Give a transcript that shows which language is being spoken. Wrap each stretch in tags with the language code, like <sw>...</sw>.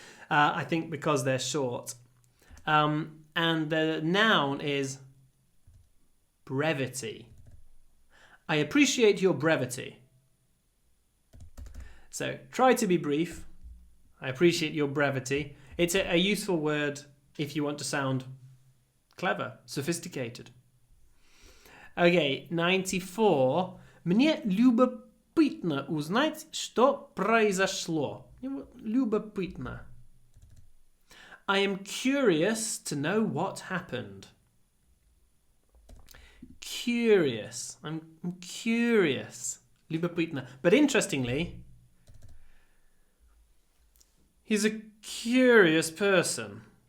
<en>I think because they're short. And the noun is brevity. I appreciate your brevity. So try to be brief. I appreciate your brevity. It's a useful word if you want to sound clever, sophisticated. Okay, 94.</en> <ru>Мне любопытно узнать, что произошло. Любопытно.</ru> <en>I am curious to know what happened. Curious. I'm curious. Любопытно. But interestingly, he's a curious person.</en>